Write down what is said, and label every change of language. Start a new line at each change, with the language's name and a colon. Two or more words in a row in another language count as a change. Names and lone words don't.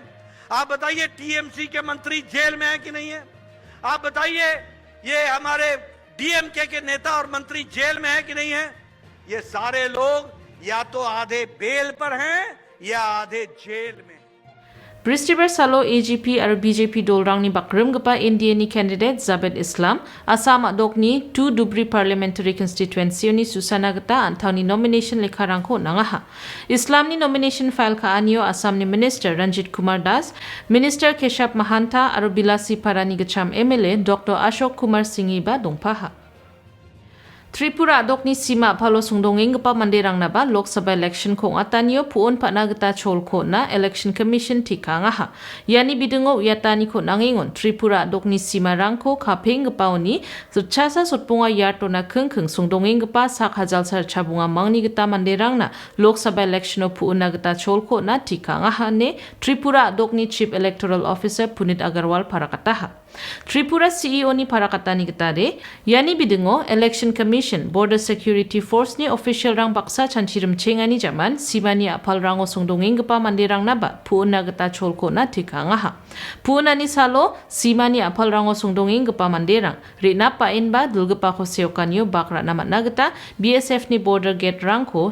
Hindi: आप बताइए, टीएमसी के मंत्री जेल में है कि नहीं है? आप बताइए, ये हमारे डीएमके के नेता और मंत्री जेल में है कि नहीं है? ये सारे लोग या तो आधे बेल पर हैं या आधे जेल में।
Garo: Beristiber Salo AGP ar BJP dolrangni bakrumgpa India ni candidate Zabed Islam Assam adokni 2 Dubri
English: parliamentary constituency
Garo: ni Susana gata anthani nomination lekharangko nangaha. Islam ni nomination file ka anio Assam ni Minister Ranjit Kumar Das, Minister Keshap Mahanta ar Bilasi Parani Gacham MLA Dr. Ashok Kumar Singhiba dongpaha. Tripura adokni sima phalo sungdonging gapa manderang naba Lok Sabha election khong atanio puon phana gita cholko na
English: election commission
Garo: tikanga ha yani bidungo yatani kho nangingon Tripura adokni sima rangko khapeng gapa oni chasa sotpunga yarto na khengkheng sungdonging gapa sak hajal sar chabunga mangni gita manderang na Lok Sabha election o puona gita cholko na tikanga ha ne Tripura adokni
English: chief electoral officer
Garo: Punit Agarwal parakata ha Tripura CEO ni parakatani gitade yani bidungo
English: election commission border security force
Garo: ni official rang baksa chanchirim chengani jaman simani apal rango sungdonging gapa mandirang naba puona gita cholko na tikanga ha puona ni salo simani apal rango sungdonging gapa mandirang rina pain ba dulgapa ko seokanyo bakra namat nagata BSF ni
English: border gate
Garo: rangko